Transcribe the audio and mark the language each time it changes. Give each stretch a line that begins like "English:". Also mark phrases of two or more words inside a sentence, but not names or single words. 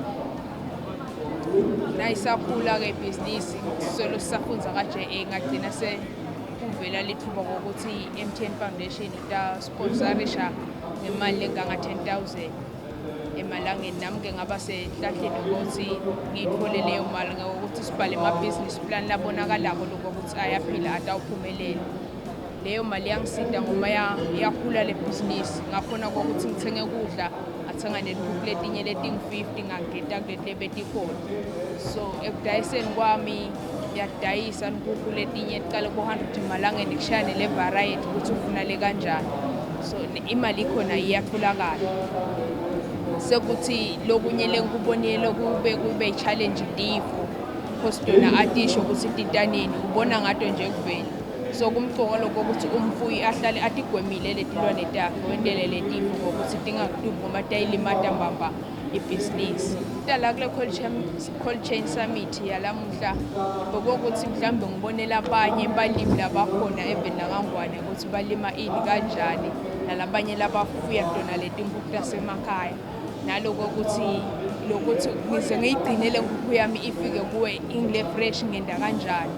Swati: Nayisakhula-ke ibhizinisi solo sisafunza ka-JA ngagcina sekuvela lithuba kokuthi i-MTN Foundation itasponsorisha ngemali enganga-10,000 emalangeni. Nami-ke ngaba senhlahleni ukuthi ngiyithole leyo mali ngokuthi sibhale ama-
English: business plan
Swati: labonakalako lokuthi ayaphila atawuphumelela. Leyo mali yangisida ngoma yakhula le bhizinisi ngakhona kokuthi ngithenge kudla athenga nenkukhu letinye leting-50 ngageta kuleti betikhona. So ekudayiseni kwami ngiyadayisa nkukhu letinye tiqale ku-100 emalangeni kushayane le variety ukuthi ufuna le kanjani. So imali ikhona iyatholakala. Sekuthi lokunye lenkubonile kube i-challenge ndifo because yona atisho ukuthi titaneni ubona ngato nje kuvela. So kumqoka lokho ukuthi umfuyi ahlale atigwemile letilwane takhe wendele letifo ngokuthi tingakudubi ngoba tayilimata mbamba ibhizinisi. Tala kule Cold Chain Summit yalamuhla bokuthi mhlambe ngibonela abanye balimi labakhona eBenangangwane ukuthi balima ini kanjani nalabanye labafuya tona letinkukhu tasemakhaya naloko ukuthi ngize ngiyigcinele inkukhu yami ifike kuwe ingile fresh ngenda kanjani.